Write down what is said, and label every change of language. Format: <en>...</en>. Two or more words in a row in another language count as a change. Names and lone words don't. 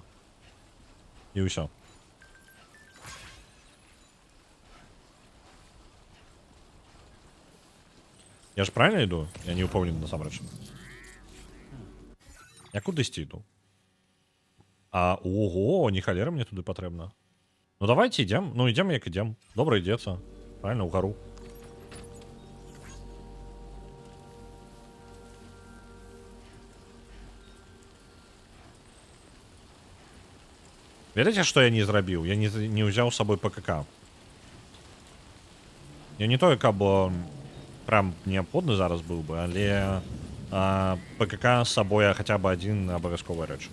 <be>І ўсё. Я ж правильно іду? Я не упэўнены насамрэч. Я кудысьці іду? Ого, не халера мне туды патрэбна. Ну давайте ідем. Ну ідем як ідем. Добра ідзецца. Правильно, угару. Ведаеце, што я не зрабіў? Я не ўзяў з сабой ПКК. Я не тое, каб прям неабходны зараз быў бы, але ПКК з сабой хаця бы адзін абавязковая рэч.</be>